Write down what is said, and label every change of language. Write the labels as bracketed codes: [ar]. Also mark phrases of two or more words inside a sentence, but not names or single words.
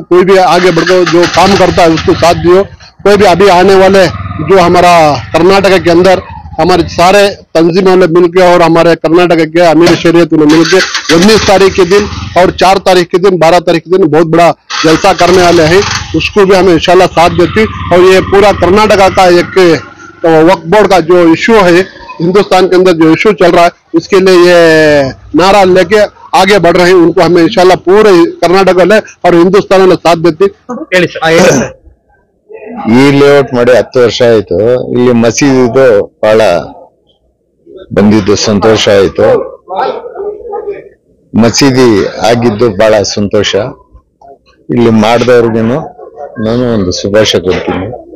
[hi] कोई भी आगे बढ़कर जो काम करता है उसको साथ दियो। कोई भी अभी आने वाले जो हमारा कर्नाटक के अंदर हमारे सारे तंजीम वाले मिलकर और हमारे कर्नाटक के अमीर शरीयत ने मिलकर 19 तारीख के दिन और 4 तारीख के दिन, 12 तारीख के दिन बहुत बड़ा जलसा करने वाले हैं, उसको भी हमें इंशाल्लाह साथ देती। और ये पूरा कर्नाटका का एक वक्फ बोर्ड का जो इशू है हिंदुस्तान के अंदर, जो इशू चल रहा है, उसके लिए ये नारा लेके आगे बढ़ रहे हैं, उनको हमें इंशाल्लाह पूरे कर्नाटक वाले और हिंदुस्तान वाले साथ देती। [kn] ಈ ಲೇಔಟ್ ಮಾಡಿ 10 ವರ್ಷ ಆಯ್ತು. ಇಲ್ಲಿ ಮಸೀದಿದು ಬಹಳ ಬಂದಿದ್ದು ಸಂತೋಷ ಆಯ್ತು. ಮಸೀದಿ ಆಗಿದ್ದು ಬಹಳ ಸಂತೋಷ. ಇಲ್ಲಿ ಮಾಡಿದವ್ರಿಗೇನು ನಾನು ಒಂದು ಶುಭಾಶಯ ಕೊಡ್ತೀನಿ.